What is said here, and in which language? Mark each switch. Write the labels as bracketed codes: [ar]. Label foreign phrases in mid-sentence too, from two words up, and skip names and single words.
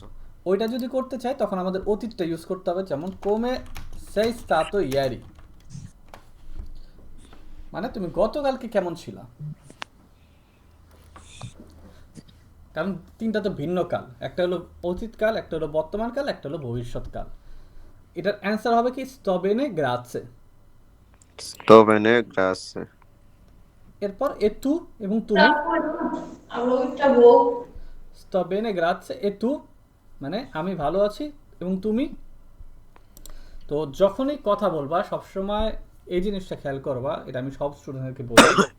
[bn] ওইটা যদি করতে চাই তখন আমাদের অতীতটা ইউজ করতে হবে, যেমন [it] come sei stato ieri, [bn] মানে তুমি গতকালকে কেমন ছিলা। কারণ তিনটা তো ভিন্ন কাল, একটা হলো অতীতকাল, একটা হলো বর্তমানকাল, একটা হলো ভবিষ্যৎকাল। এটার অ্যান্সার হবে কি [it] sto bene grazie. sto bene, grazie. [bn] এরপর এতু এবং তুমি। Allora, [it] sto bene grazie e tu, [bn] মানে আমি ভালো আছি এবং তুমি। তো যখনই কথা বলবা সবসময় এই জিনিসটা খেয়াল করবা, এটা আমি সব স্টুডেন্টদেরকে বলি।